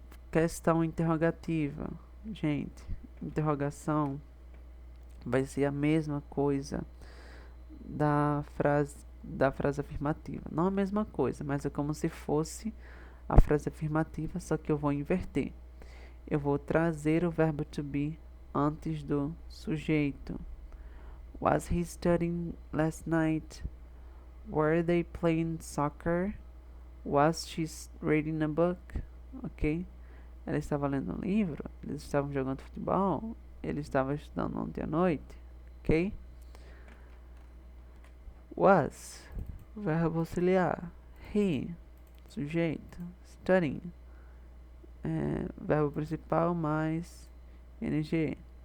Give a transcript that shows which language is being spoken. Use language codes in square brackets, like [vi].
[pt] Questão interrogativa. Gente, interrogação vai ser a mesma coisa da frase afirmativa. Não a mesma coisa, mas é como se fosse a frase afirmativa, só que eu vou inverter. Eu vou trazer o verbo to be antes do sujeito. [en] Was he studying last night? Were they playing soccer? Was she reading a book? Ok? [pt] Ela estava lendo um livro? Eles estavam jogando futebol? Ele estava estudando ontem à noite? Ok? Was, verbo auxiliar. He, sujeito. Studying, verbo principal mais ing.